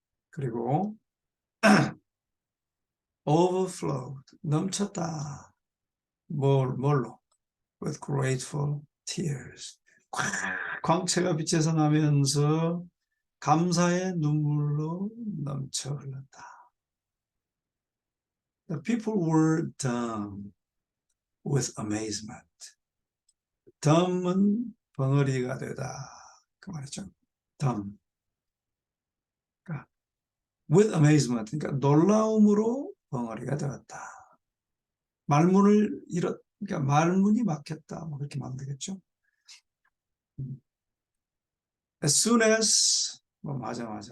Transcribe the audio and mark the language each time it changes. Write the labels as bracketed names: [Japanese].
[Korean] 그리고 overflowed 넘쳤다. 뭘로? [English] with grateful tears [Korean] 광채가 빛에서 나면서 감사의 눈물로 넘쳐 흘렀다. [English] The people were dumb with amazement. [Korean] dumb은 벙어리가 되다. 그 말이죠. dumb. 그러니까 [English] with amazement. [Korean] 그러니까 놀라움으로 벙어리가 되었다. 그러니까 말문이 막혔다. 뭐 그렇게 말하면 되겠죠. [English] As soon as [Korean] 맞아.